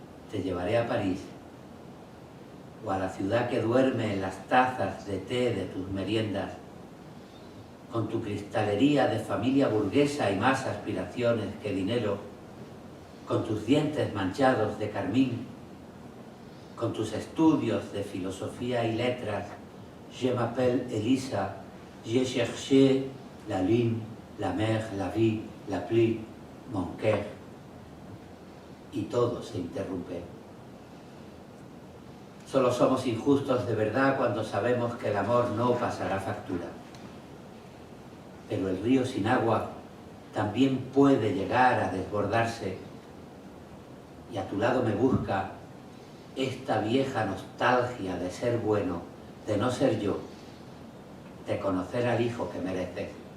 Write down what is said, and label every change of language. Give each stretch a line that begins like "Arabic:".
Spanish: Te llevaré a París, o a la ciudad que duerme en las tazas de té de tus meriendas, con tu cristalería de familia burguesa y más aspiraciones que dinero, con tus dientes manchados de carmín, con tus estudios de filosofía y letras.
French: Je m'appelle Elisa, j'ai cherché la lune, la mer, la vie, la pluie, mon cœur.
Spanish: Y todo se interrumpe. Solo somos injustos de verdad cuando sabemos que el amor no pasará factura. Pero el río sin agua también puede llegar a desbordarse, y a tu lado me busca esta vieja nostalgia de ser bueno, de no ser yo, de conocer al hijo que mereces.